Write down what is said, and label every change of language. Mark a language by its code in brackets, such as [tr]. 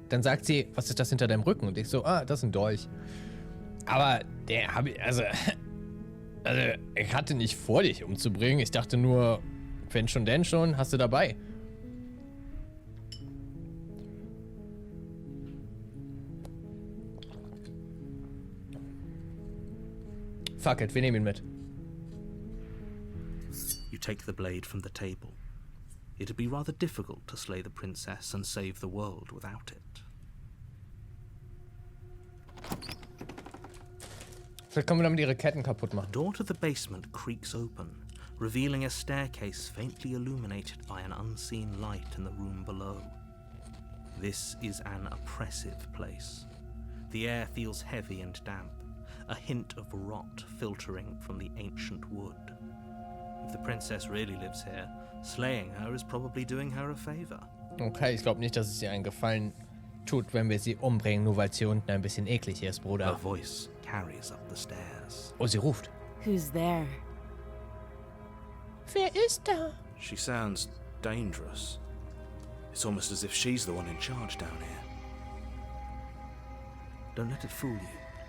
[de] Dann sagt sie, was ist das hinter deinem Rücken? Und ich so, das ist ein Dolch. Aber ich hatte nicht vor, dich umzubringen. Ich dachte nur, wenn schon, denn schon, hast du dabei. [en] Fuck it, [de] wir nehmen ihn mit. [en] You take the blade from the table. It'd be rather difficult to slay the princess and save the world without it. [de] Vielleicht können wir damit ihre Ketten kaputt machen. [en] The door to the basement creaks open, revealing a staircase faintly illuminated by an unseen light in the room below. This is an oppressive place. The air feels heavy and damp, a hint of rot filtering from the ancient wood. If the princess really lives here, slaying her is probably doing her a favor. [de] Okay, ich glaube nicht, dass es ihr einen Gefallen tut, wenn wir sie umbringen, nur weil sie unten ein bisschen eklig ist, [en] Her [de] Bruder. [en] voice carries up the stairs. [de] Oh, sie ruft. [en] Who's there? [de] Wer ist da? [en] She sounds dangerous. It's almost as if she's the one in charge down here. Don't let it fool you.